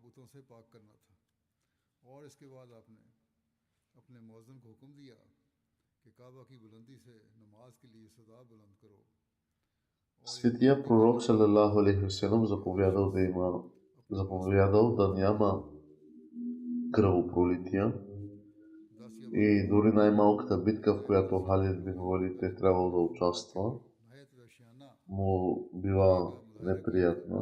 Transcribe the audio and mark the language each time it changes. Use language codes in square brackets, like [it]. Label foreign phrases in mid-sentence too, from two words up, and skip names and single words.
[ur] اور اس کے بعد آپ نے اپنے مؤذن کو حکم دیا [bg] Светия пророк [ar] صلى الله عليه وسلم [bg] заповядал да няма кръвопролития и дори най-малката битка, в която Халид бин Валид е трябвало да участва, му била неприятна.